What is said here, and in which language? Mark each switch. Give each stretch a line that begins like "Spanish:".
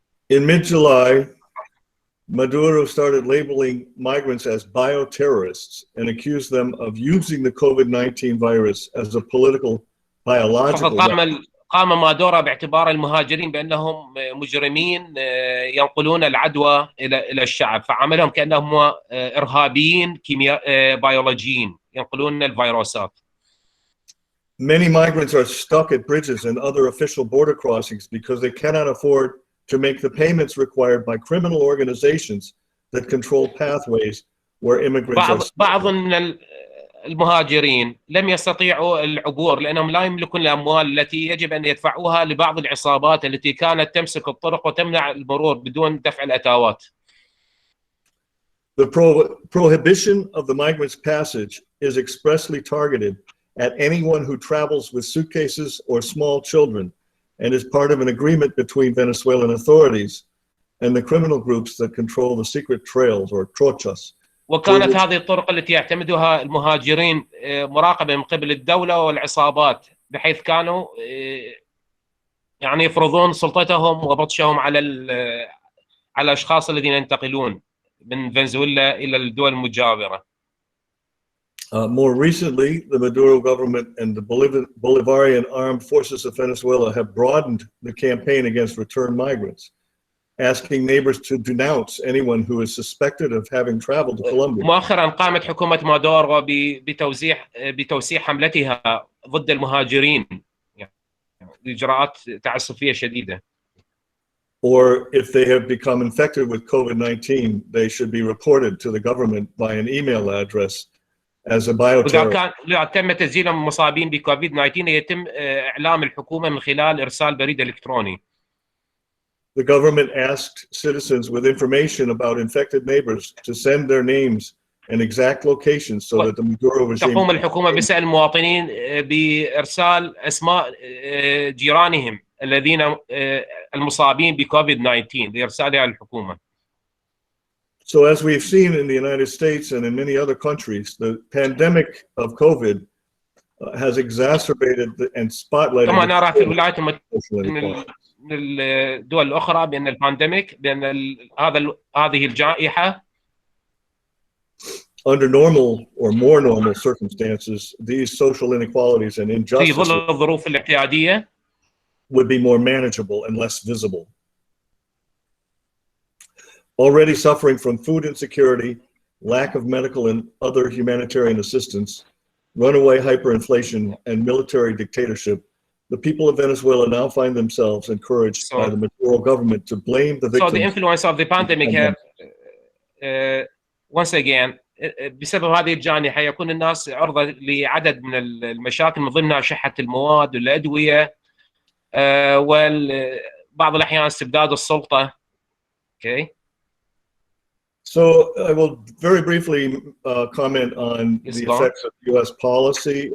English: In mid-July, Maduro started labeling migrants as bioterrorists and accused them of using the COVID-19 virus as a political biological weapons.
Arabic: قام مادورا باعتبار المهاجرين بأنهم مجرمين ينقلون العدوى إلى الشعب، فعاملهم كأنهم إرهابيين بيولوجيين ينقلون الفيروسات.
English: Many migrants are stuck at bridges and other official border crossings because they cannot afford to make the payments required by criminal organizations that control pathways where immigrants are.
Arabic: بعض من المهاجرين لم يستطيعوا العبور لأنهم لا يملكون الأموال التي يجب أن يدفعوها لبعض العصابات التي كانت تمسك الطرق وتمنع المرور بدون دفع الأتاوات.
English: The prohibition of the migrants' passage is expressly targeted at anyone who travels with suitcases or small children and is part of an agreement between Venezuelan authorities and the criminal groups that control the secret trails or trochas.
Arabic: وكانت هذه الطرق التي يعتمدها المهاجرين مراقبة من قبل الدولة والعصابات، بحيث كانوا يعني يفرضون سلطتهم وبطشهم على الأشخاص الذين ينتقلون من فنزويلا إلى الدول المجاورة.
English: More recently, the Maduro government and the Bolivarian armed forces of Venezuela have broadened the campaign against return migrants, asking neighbors to denounce anyone who is suspected of having traveled to Colombia.
Arabic: مؤخرا قامت حكومة مادورو بتوسيع حملتها ضد المهاجرين بإجراءات تعسفية شديدة.
English: Or if they have become infected with COVID-19, they should be reported to the government by an email address as a bioterrorist.
Arabic: إذا تم تسجيل مصابين بكوفيد 19 يتم إعلام الحكومة من خلال إرسال بريد إلكتروني.
English: The government asked citizens with information about infected neighbors to send their names and exact locations so that the Maduro regime.
Arabic: تقوم الحكومة بسأل المواطنين بإرسال أسماء جيرانهم الذين المصابين بكوفيد 19 لإرسالها للحكومة.
English: So as we've seen in the United States and in many other countries, the pandemic of COVID has exacerbated and spotlighted.
Arabic: كما نرى في الولايات المتحدة من الدول الأخرى بأن البانديميك بأن هذه الجائحة
English: under normal or more normal circumstances, these social inequalities and injustices
Arabic: في ظل الظروف الاعتيادية
English: would be more manageable and less visible. Already suffering from food insecurity, lack of medical and other humanitarian assistance, runaway hyperinflation, and military dictatorship, the people of Venezuela now find themselves encouraged by the Maduro government to blame the victims. So the influence of the pandemic here, once again,
Arabic: بسبب هذه الجائحة يكون الناس عرضة لعدد من المشاكل من ضمنها شحة المواد والأدوية وبعض الأحيان استبداد السلطة.
English: Okay. So I will very briefly comment on the effects of U.S. policy.